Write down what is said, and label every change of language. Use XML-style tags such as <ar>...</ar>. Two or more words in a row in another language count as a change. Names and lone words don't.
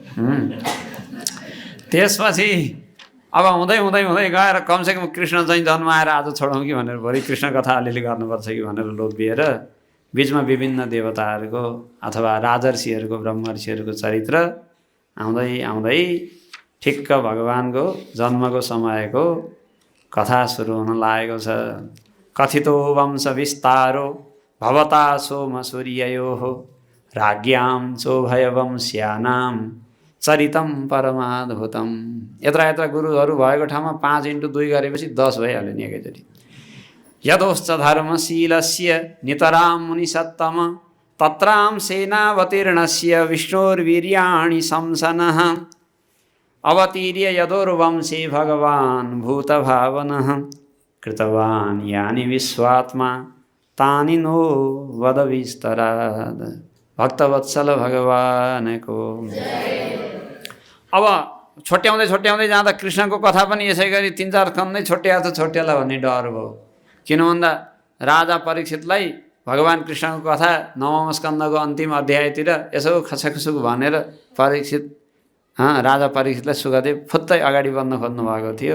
<ne>त्यसपछि अब हुँदै हुँदै हुँदै गएर कमसेकम कृष्ण चाहिँ जन्माएर आज छोडौँ कि भनेर भोलि कृष्ण कथा अलिअलि गर्नुपर्छ कि भनेर लोभिएर बिचमा विभिन्न देवताहरूको अथवा राजर्षिहरूको ब्रह्मर्षिहरूको चरित्र आउँदै आउँदै ठिक्क भगवानको जन्मको समयको कथा सुरु हुन लागेको छ।</ne> <sa>कथितो वंश विस्तारो भवता सोम सूर्ययोः राज्ञां चोभयवंश्यानां चरितं परमाद्भुतम। यत्र यत्र</sa> <ne>गुरुहरू भएको ठाउँमा 5×2 गरेपछि 10 भइहाल्यो नि एकैचोटि।</ne> <sa>यदोश्च धर्मशीलस्य नितरां मुनिसत्तम तत्रां सेनावतीर्णस्य विष्णोर्वीर्याणि शंसनः अवतीर्य यदोर्वंशे भगवान् भूतभावनः कृतवान् यानि विश्वात्मा तानि नो वद विस्तरात्।</sa> <ne>भक्तवत्सल भगवानको। अब छोट्याउँदै छोट्याउँदै जाँदा कृष्णको कथा पनि यसै गरी 3-4 खण्डै छोट्याएको छ, छोट्याला भन्ने डर भयो। किन भन्दा राजा परीक्षितलाई भगवान् कृष्णको कथा 9औं स्कन्दको अन्तिम अध्यायतिर यसो खसखसुक भनेर परीक्षित राजा परीक्षितलाई सुखदेव फुत्तै अगाडि बढ्न खोज्नु भएको थियो।</ne>